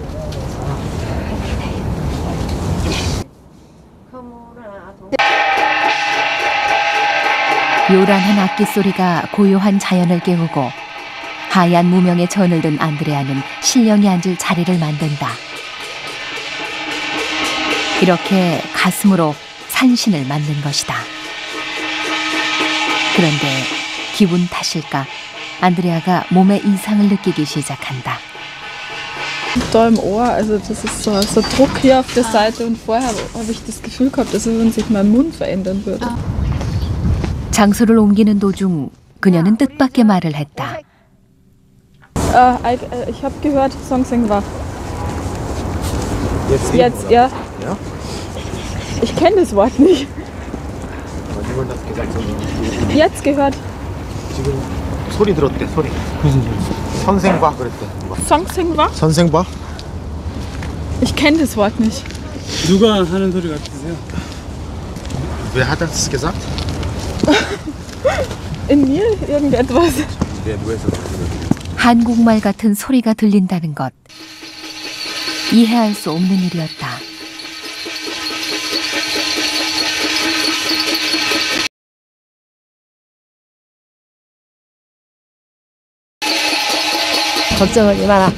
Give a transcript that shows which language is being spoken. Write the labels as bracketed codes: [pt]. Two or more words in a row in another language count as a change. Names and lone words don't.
[ko] 요란한 악기 소리가 고요한 자연을 깨우고 하얀 무명의 전을 든 안드레아는 신령이 앉을 자리를 만든다. 이렇게 가슴으로 산신을 만든 것이다. 그런데 기분 탓일까 안드레아가 몸에 이상을 느끼기 시작한다. [de] Da im Ohr, also das ist so Druck hier auf der Seite und vorher habe ich das Gefühl gehabt, dass wenn sich mein Mund verändern würde. 장소를 옮기는 도중 그녀는 뜻밖의 말을 했다. Ich habe gehört, Songsenwa. Jetzt, ja. Ich kenne das Wort nicht. Jetzt gehört. [ko] 지금 소리 들었대, 소리. 무슨 소리? 선생과 그랬대. Songsenwa? 선생과? [de] Ich kenne das Wort nicht. [ko] 누가 하는 소리 같으세요? [de] Wer hat das gesagt? In mir irgendetwas. [ko] 한국말 같은 소리가 들린다는 것. 이해할 수 없는 일이었다. 걱정하지 마라.